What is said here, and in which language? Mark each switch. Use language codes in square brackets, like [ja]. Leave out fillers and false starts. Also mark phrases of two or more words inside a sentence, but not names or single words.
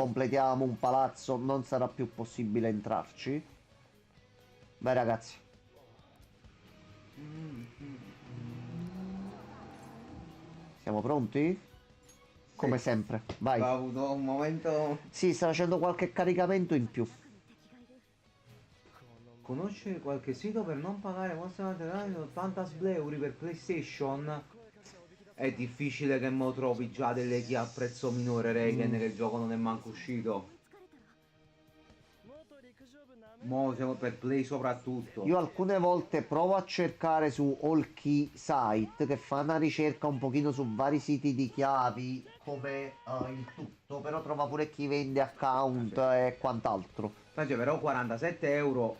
[it] completiamo un palazzo non sarà più possibile entrarci. Vai ragazzi. Siamo pronti? Come sempre, vai. Ho avuto un momento. Sì, sta facendo qualche caricamento in più. [ja] 敵がいる [it] Conoscere qualche sito per non pagare mostre materiali 80 euro per PlayStation? È difficile che mo trovi già delle key a prezzo minore, Regen, che il gioco non è manco uscito. [ja] 疲れたら元陸上部なめ [it] Mo siamo per Play soprattutto. Io alcune volte provo a cercare su Allkey Site che fa una ricerca un pochino su vari siti di chiavi come il tutto, però trova pure chi vende account e quant'altro. Cioè, però 47 euro.